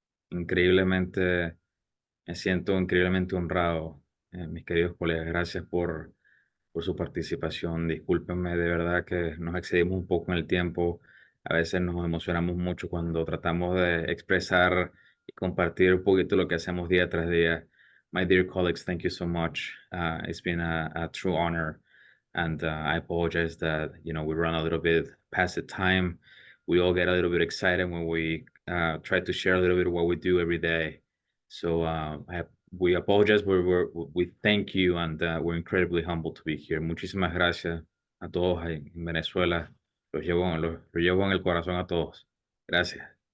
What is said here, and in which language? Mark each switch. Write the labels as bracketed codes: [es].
[es] Increíblemente, me siento increíblemente honrado, mis queridos colegas. Gracias por su participación. Discúlpenme, de verdad que nos excedimos un poco en el tiempo. A veces nos emocionamos mucho cuando tratamos de expresar y compartir un poquito lo que hacemos día tras día. [en] My dear colleagues, thank you so much. It's been a true honor. And I apologize that, we run a little bit past the time. We all get a little bit excited when we try to share a little bit of what we do every day. So we apologize, we thank you, and we're incredibly humbled to be here. [es] Muchísimas gracias a todos en Venezuela. Los llevo en el corazón a todos. Gracias.